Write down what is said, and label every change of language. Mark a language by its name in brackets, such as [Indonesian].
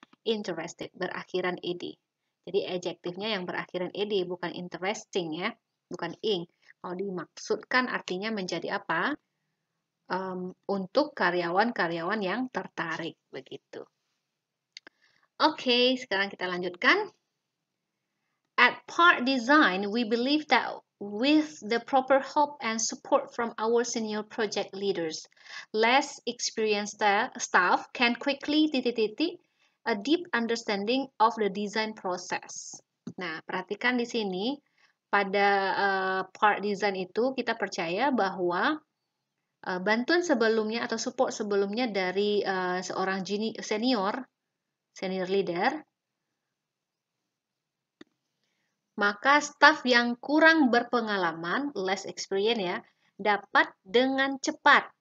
[Indonesian] Interested, berakhiran ed. Jadi adjektifnya yang berakhiran ed, bukan interesting ya, bukan ing. Kalau dimaksudkan artinya menjadi apa? Untuk karyawan-karyawan yang tertarik, begitu. Oke, sekarang kita lanjutkan. [English] At Part Design, we believe that with the proper help and support from our senior project leaders, less experienced staff can quickly a deep understanding of the design process. [Indonesian] Nah, perhatikan di sini pada part design itu kita percaya bahwa bantuan sebelumnya atau support sebelumnya dari seorang senior leader, maka staf yang kurang berpengalaman, [English] less experience [Indonesian] ya, dapat dengan cepat.